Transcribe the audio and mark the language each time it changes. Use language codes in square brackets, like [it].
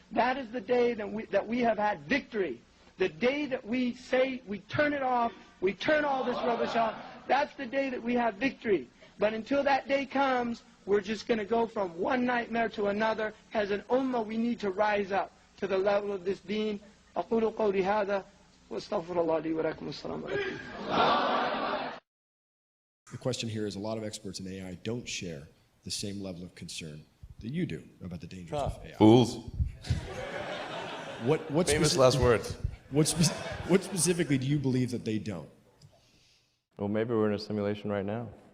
[en] That is the day that we have had victory. The day that we say we turn it off, we turn all this rubbish off, that's the day that we have victory. But until that day comes, we're just going to go from one nightmare to another. As an ummah, we need to rise up to the level of this deen. [ar] أقول قولي هذا واستغفر الله لي ولكم السلام عليكم. [en] The question here is, a lot of experts in AI don't share the same level of concern that you do about the dangers of AI. Fools. What Famous last words. What specifically do you believe that they don't? Well, maybe we're in a simulation right now.